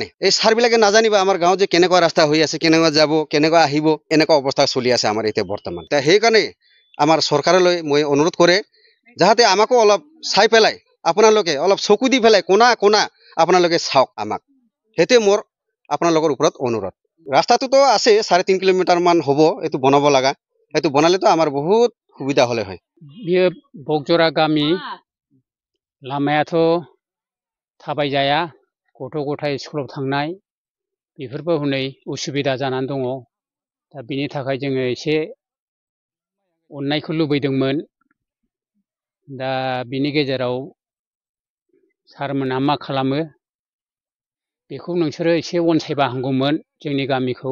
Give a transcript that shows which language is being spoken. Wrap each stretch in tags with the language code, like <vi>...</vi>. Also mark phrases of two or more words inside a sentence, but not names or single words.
<as>এই ছাৰবিলাকে নাজানিব আমাৰ গাঁৱত যে কেনেকুৱা ৰাস্তা হৈ আছে কেনেকুৱা যাব কেনেকুৱা আহিব এনেকুৱা অৱস্থা চলি আছে আমাৰ এতিয়া বৰ্তমান সেইকাৰণে আমাৰ চৰকাৰলৈ মই অনুৰোধ কৰে যাতে আমাকো অলপ চাই পেলাই আপোনালোকে অলপ চকু দি পেলাই কোনা কোনা আপোনালোকে চাওক আমাক সেইটোৱে মোৰ আপোনালোকৰ ওপৰত অনুৰোধ ৰাস্তাটোতো আছে 3.5 কিলোমিটাৰ মান হ'ব এইটো বনাব লগা এইটো বনালেতো আমাৰ বহুত সুবিধা হ'লে হয়</as> <brx>बियो बगजरा गामि लामायाथ' थाबायजाया गथ' गथाय स्कुलाव थांनाय बेफोरबो हनै उसुबिदा जानानै दङ दा बिनि थाखाय जोङो एसे अननायखौ लुबैदोंमोन दा बिनि गेजेराव सारमोनहा मा खालामो बेखौ नोंसोरो एसे अनसायबा हामगौमोन जोंनि गामिखौ</brx>